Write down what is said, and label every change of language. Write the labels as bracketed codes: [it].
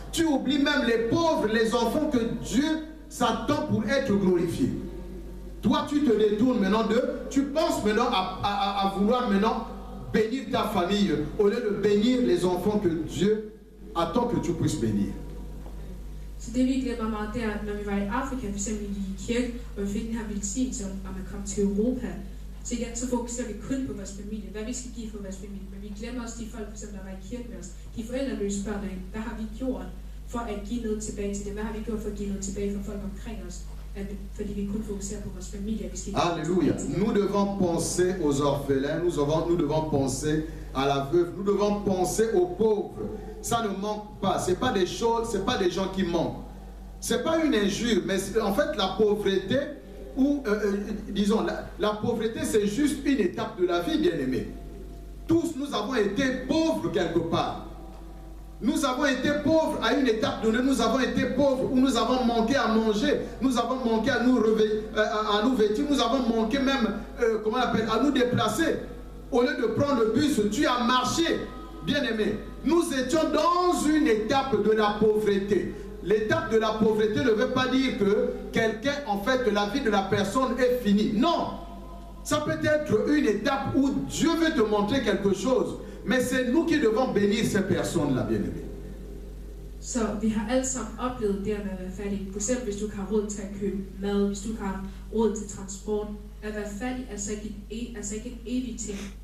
[fr] Tu oublies même les pauvres, les enfants que Dieu s'attend pour être glorifié. Toi, tu te détournes maintenant tu penses maintenant à vouloir maintenant bénir ta famille au lieu de bénir les enfants que Dieu attend que tu puisses bénir. [da] Så det vi glemmer meget, det er, når vi var i Afrika, for eksempel i kirke, og vi fik den her velsignelse om at komme til Europa, så igen, så fokuserer vi kun på vores familie, hvad vi skal give for vores familie, men vi glemmer også de folk, for eksempel, der var i kirke med os, de forældreløse børn, hvad har vi gjort for at give noget tilbage til dem, hvad har vi gjort for at give noget tilbage for folk omkring os, fordi vi kun fokuserer på vores familie. [fr] Alléluia. Nous devons penser aux orphelins, nous devons penser à la veuve, nous devons penser aux pauvres. Ça ne manque pas, c'est pas des choses, c'est pas des gens qui manquent. C'est pas une injure, mais en fait la pauvreté, ou disons, la pauvreté c'est juste une étape de la vie, bien-aimés. Tous nous avons été pauvres quelque part. Nous avons été pauvres à une étape donnée, nous avons été pauvres où nous avons manqué à manger, nous avons manqué à nous vêtir, nous avons manqué même, à nous déplacer. Au lieu de prendre le bus, tu as marché, bien-aimé. Nous étions dans une étape de la pauvreté. L'étape de la pauvreté ne veut pas dire que quelqu'un, en fait, la vie de la personne est finie. Non. Ça peut être une étape où Dieu veut te montrer quelque chose. Mais c'est nous qui devons bénir ces personnes-là, bien-aimés. [da] Så vi har alle sammen oplevet det med at være fattig. For eksempel hvis du ikke har råd til at købe mad, hvis du ikke har råd til transport. At være fattig er altså ikke en evig ting.